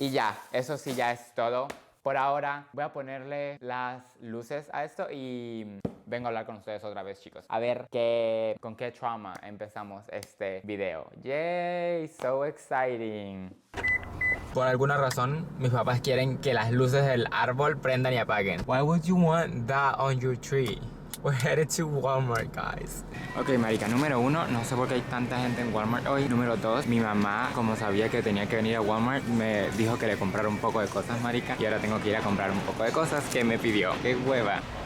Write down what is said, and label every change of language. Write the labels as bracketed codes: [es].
[es] Y ya, eso sí ya es todo. Por ahora voy a ponerle las luces a esto y vengo a hablar con ustedes otra vez, chicos. A ver con qué trauma empezamos este video. [en] Yay, so exciting. [es] Por alguna razón, mis papás quieren que las luces del árbol prendan y apaguen. [en] Why would you want that on your tree? We're headed to Walmart, guys. [es] Ok, marica, número 1, no sé por qué hay tanta gente en Walmart hoy. Número 2, mi mamá, como sabía que tenía que venir a Walmart, me dijo que le comprara un poco de cosas, marica. Y ahora tengo que ir a comprar un poco de cosas que me pidió. ¡Qué hueva!